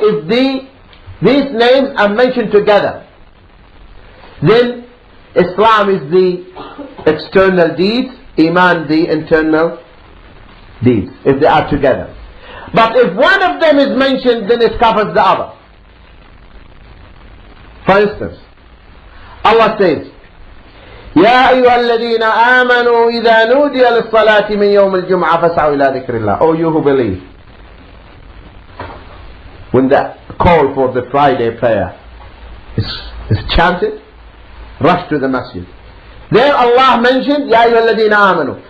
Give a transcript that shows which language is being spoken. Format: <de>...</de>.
<en>If these names are mentioned together, then Islam is the external deeds, Iman the internal deeds, if they are together. But if one of them is mentioned, then it covers the other. For instance, Allah says,</en> <ar>يا أيها الذين آمنوا إذا نودي للصلاة من يوم الجمعة فاسعوا إلى ذكر الله.</ar> <en>O you who believe, when the call for the Friday prayer is chanted, rush to the masjid. There Allah mentioned</en> <ar>يا أيها الذين آمنوا.</ar>